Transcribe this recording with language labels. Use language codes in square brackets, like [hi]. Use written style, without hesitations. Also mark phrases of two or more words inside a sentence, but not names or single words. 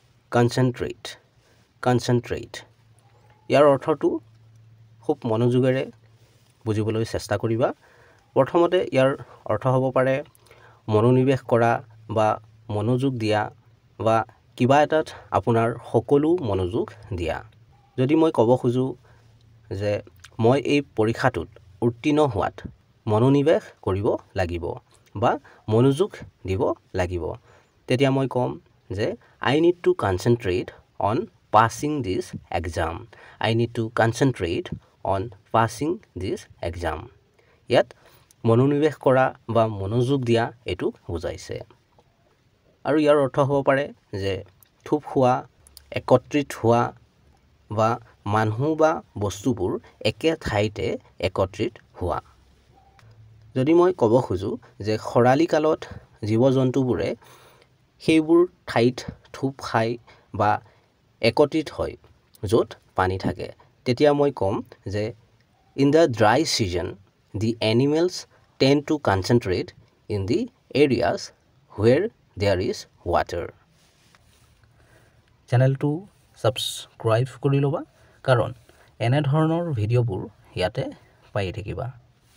[en] concentrate concentrate [as] ইয়াৰ অৰ্থটো খুব মনোযোগেৰে বুজিবলৈ চেষ্টা কৰিবা প্ৰথমতে ইয়াৰ অৰ্থ হ'ব পাৰে মনোনিৱেশ কৰা বা মনোযোগ দিয়া বা কিবা এটাত আপোনাৰ সকলো মনোযোগ দিয়া যদি মই ক'ব খোজো যে মই এই পৰীক্ষাটোত উত্তীৰ্ণ হোৱাত মনোনিৱেশ কৰিব লাগিব বা মনোযোগ দিব লাগিব তেতিয়া মই ক'ম যে [en] I need to concentrate on [as] passing this exam I need to concentrate on [en] passing this exam [as] ইয়াত মনোনিৱেশ কৰা বা মনোযোগ দিয়া এটো বুজাইছে আৰু ইয়াৰ অৰ্থ হ'ব পাৰে যে থুপ হোৱা একত্ৰিত হোৱা বা মানুহ বা বস্তুবোৰ একে ঠাইতে একত্ৰিত হোৱা যদি মই ক'ব খোজো যে খৰালি কালত জীৱ-জন্তুবোৰে সেইবোৰ ঠাইত থুপ খাই বা একত্ৰিত হয় য'ত পানী থাকে তেতিয়া মই ক'ম যে [en] in the dry season the animals tend to concentrate in the areas where there is water [as] চেনেলটো সাবস্ক্ৰাইব কৰি ল'বা কাৰণ এনে ধৰণৰ ভিডিঅ'বোৰ ইয়াতে পাই থাকিবা